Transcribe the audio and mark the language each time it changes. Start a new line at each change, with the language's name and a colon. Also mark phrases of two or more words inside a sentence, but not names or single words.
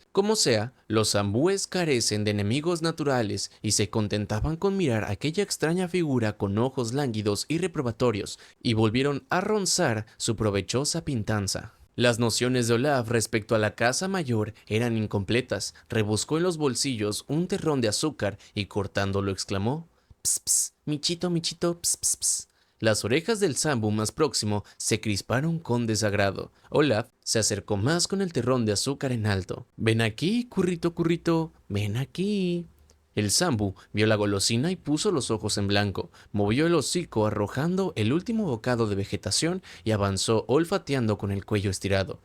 Spanish: Como sea, los zambúes carecen de enemigos naturales y se contentaban con mirar aquella extraña figura con ojos lánguidos y reprobatorios, y volvieron a ronzar su provechosa pintanza. Las nociones de Olaf respecto a la caza mayor eran incompletas. Rebuscó en los bolsillos un terrón de azúcar y cortándolo exclamó: «Ps, ps, michito, michito, ps, ps, ps». Las orejas del sambu más próximo se crisparon con desagrado. Olaf se acercó más con el terrón de azúcar en alto. «Ven aquí, currito, currito, ven aquí». El sambu vio la golosina y puso los ojos en blanco, movió el hocico arrojando el último bocado de vegetación y avanzó olfateando con el cuello estirado.